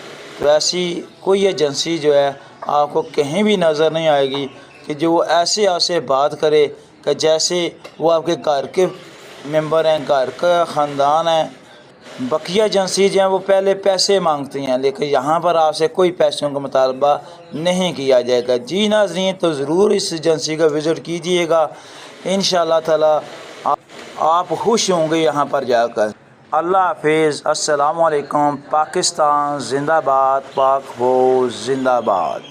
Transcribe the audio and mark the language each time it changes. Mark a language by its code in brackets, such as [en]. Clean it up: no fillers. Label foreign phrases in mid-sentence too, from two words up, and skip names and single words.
[ur] تو ایسی کوئی ایجنسی جو ہے آپ کو کہیں بھی نظر نہیں آئے گی کہ جو ایسے آپ سے بات کرے کہ جیسے وہ آپ کے گھر کے ممبر ہیں، گھر کا خاندان ہے. بقیہ ایجنسی جو ہیں وہ پہلے پیسے مانگتی ہیں، لیکن یہاں پر آپ سے کوئی پیسوں کا مطالبہ نہیں کیا جائے گا. جی ناظرین، تو ضرور اس ایجنسی کا وزٹ کیجیے گا. [ar] إن شاء الله تعالى [ur] آپ خوش ہوں گے یہاں پر جا کر. اللہ حافظ، [ar] السلام علیکم۔ [ur] پاکستان زندہ باد، پاک ہو زندہ باد۔